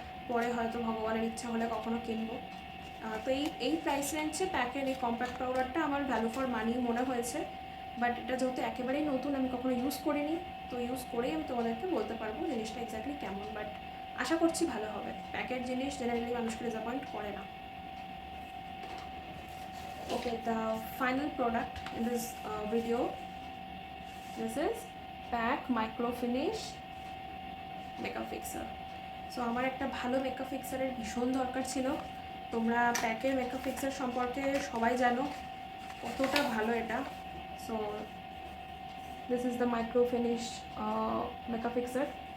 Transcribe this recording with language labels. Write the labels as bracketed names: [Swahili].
[Bangla] পরে হয়তো ভগবানের ইচ্ছা হলে কখনো কিনবো। তো এই প্রাইস রেঞ্জে প্যাকের এই কম্প্যাক্ট পাউডারটা আমার ভ্যালু ফর মানি মনে হয়েছে। বাট এটা যেহেতু একেবারেই নতুন, আমি কখনো ইউজ করিনি, তো ইউজ করেই আমি তোমাদেরকে বলতে পারবো জিনিসটা এক্স্যাক্টলি কেমন। বাট আশা করছি ভালো হবে। প্যাকেট জিনিস জেনারেলি মানুষকে ডিসঅ্যাপয়েন্ট করে না। [English] Okay, the final product in this video, this is pack micro finish makeup fixer. [Bangla] So আমার একটা ভালো মেকআপ ফিক্সারের ভীষণ দরকার ছিল। তোমরা প্যাকের মেকআপ ফিক্সার সম্পর্কে সবাই জানো কতটা ভালো এটা। [English] So this is the micro finish makeup fixer.